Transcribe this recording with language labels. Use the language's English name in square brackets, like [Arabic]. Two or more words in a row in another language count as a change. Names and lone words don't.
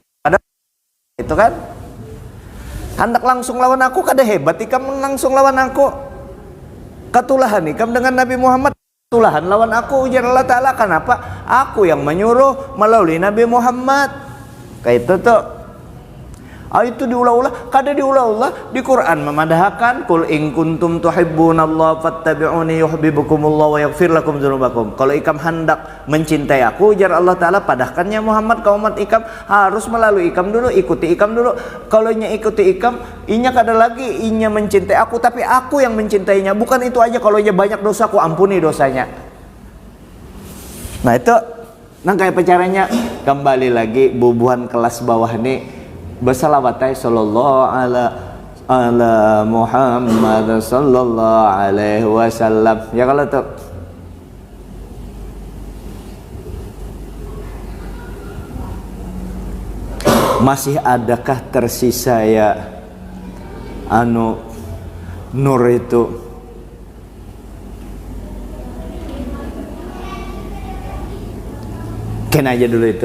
[Banjar] Pada itu kan hendak langsung lawan aku, kada hebat ikam langsung lawan aku. Katulahan ikam dengan Nabi Muhammad, katulahan lawan aku, ujar Allah Ta'ala. Kenapa? Aku yang menyuruh melalui Nabi Muhammad. Kayak itu tuh. Itu diulah-ulah, kada diulah-ulah. Di Quran memadahkan, [Arabic] قل إن كنتم تحبون الله فاتبعوني يحببكم الله ويغفر لكم ذنوبكم. [Banjar] Kalau ikam hendak mencintai aku, ujar Allah Ta'ala, padahkannya Muhammad kaum umat ikam harus melalui ikam dulu, ikuti ikam dulu. Kalau inya ikuti ikam, inya kada lagi inya mencintai aku, tapi aku yang mencintainya. Bukan itu aja, kalau inya banyak dosa, aku ampuni dosanya. Nah itu, kayak caranya. Kembali lagi bubuhan kelas bawah nih, bersalawatai [Arabic] صلى الله على محمد صلى الله عليه وسلم. [Banjar] Ya kalau tuh masih adakah tersisa ya nur itu? Kena aja dulu itu.